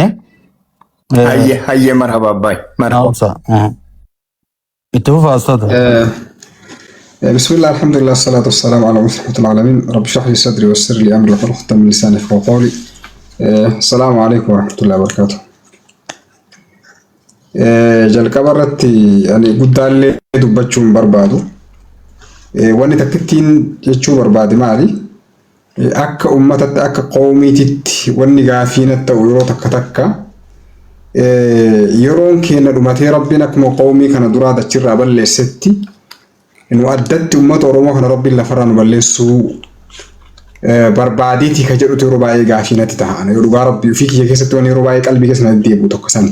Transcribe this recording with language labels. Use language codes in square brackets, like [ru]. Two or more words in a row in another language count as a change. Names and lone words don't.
[ar] هيا مرحبا باي مرحبا. أبصر اتفق أستاذ. بسم الله الحمد لله الصلاة والسلام على رحمة العالمين. رب اشرح لي صدري ويسر لي أمري واحلل عقدة من لساني يفقهوا قولي. السلام عليكم ورحمة الله وبركاته. [om] jalqabarratti ani guddaallee dubbachuun barbaadu wanni takkittiin jechuu barbaade maali akka ummatatti akka qoomiititti wanni gaafiin ta'u yeroo takka yeroon keenya dhumatee rabbiin akkuma qoomii kana duraa dachirraa balleessetti nu addatti ummata Oromoo kana rabbiin lafarraa nu balleessuu barbaadeeti ka jedhutu yeroo baay'ee gaafiinatti ta'an yoo dhugaa rabbii ofii kiyya keessatti wanni yeroo baay'ee qalbii keessatti deebi'u tokko sani.